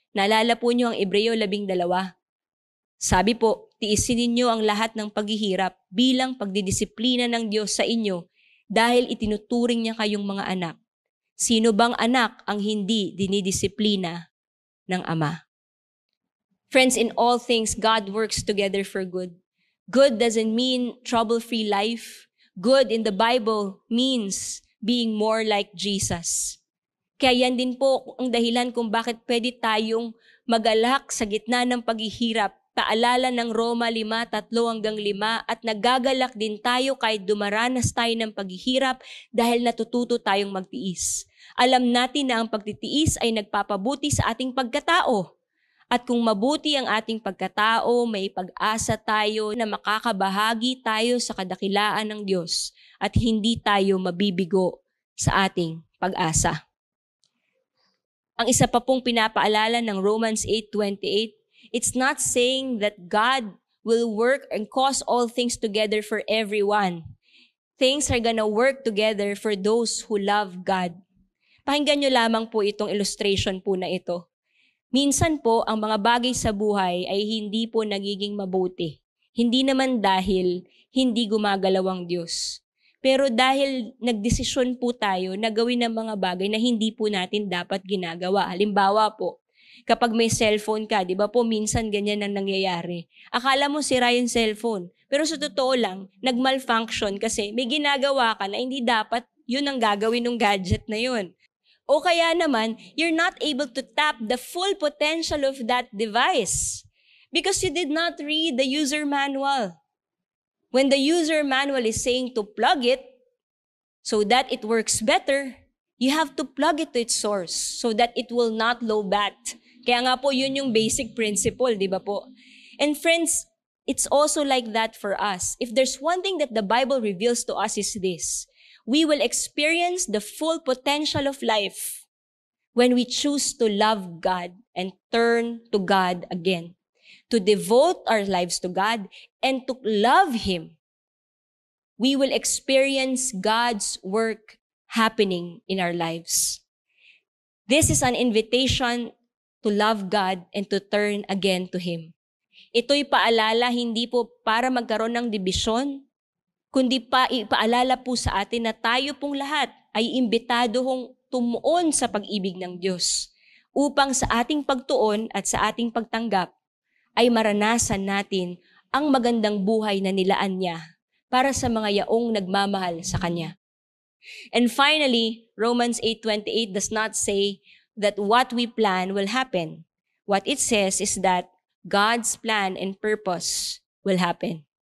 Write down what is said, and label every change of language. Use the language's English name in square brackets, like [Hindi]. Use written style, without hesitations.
[Filipino] Naalala po niyo ang Hebreo 12. Sabi po, tiisin ninyo ang lahat ng paghihirap bilang pagdidisiplina ng Diyos sa inyo dahil itinuturing niya kayong mga anak. Sino bang anak ang hindi dinidisiplina ng Ama? [English] Friends, in all things, God works together for good. Good doesn't mean trouble-free life. Good in the Bible means being more like Jesus. [Filipino] Kaya yan din po ang dahilan kung bakit pwede tayong magalak sa gitna ng paghihirap. Paalala ng Roma 5:3-5 at nagagalak din tayo kahit dumaranas tayo ng paghihirap dahil natututo tayong magtiis. Alam natin na ang pagtitiis ay nagpapabuti sa ating pagkatao. At kung mabuti ang ating pagkatao, may pag-asa tayo na makakabahagi tayo sa kadakilaan ng Diyos at hindi tayo mabibigo sa ating pag-asa. Ang isa pa pong pinapaalala ng Romans 8:28, [English] It's not saying that God will work and cause all things together for everyone. Things are gonna work together for those who love God. [Filipino] Pakinggan nyo lamang po itong illustration po na ito. Minsan po, ang mga bagay sa buhay ay hindi po nagiging mabuti. Hindi naman dahil hindi gumagalaw ang Diyos. Pero dahil nagdesisyon po tayo na gawin ng mga bagay na hindi po natin dapat ginagawa. Halimbawa po, kapag may cellphone ka, di ba po minsan ganyan ang nangyayari. Akala mo sira yung cellphone. Pero sa totoo lang, nag-malfunction kasi may ginagawa ka na hindi dapat yun ang gagawin ng gadget na yun. O kaya naman, [English] you're not able to tap the full potential of that device because you did not read the user manual. When the user manual is saying to plug it so that it works better, you have to plug it to its source so that it will not low bat. [Filipino] Kaya nga po, yun yung basic principle, di ba po? [English] And friends, it's also like that for us. If there's one thing that the Bible reveals to us is this: we will experience the full potential of life when we choose to love God and turn to God again, to devote our lives to God and to love Him. We will experience God's work happening in our lives. This is an invitation to love God and to turn again to Him. [Filipino] Ito'y paalala hindi po para magkaroon ng dibisyon, kundi ipaalala po sa atin na tayo pong lahat ay imbitado hong tumuon sa pag-ibig ng Diyos upang sa ating pagtuon at sa ating pagtanggap ay maranasan natin ang magandang buhay na nilaan niya para sa mga yaong nagmamahal sa Kanya. [English] And finally, Romans 8:28 does not say that what we plan will happen. What it says is that God's plan and purpose will happen.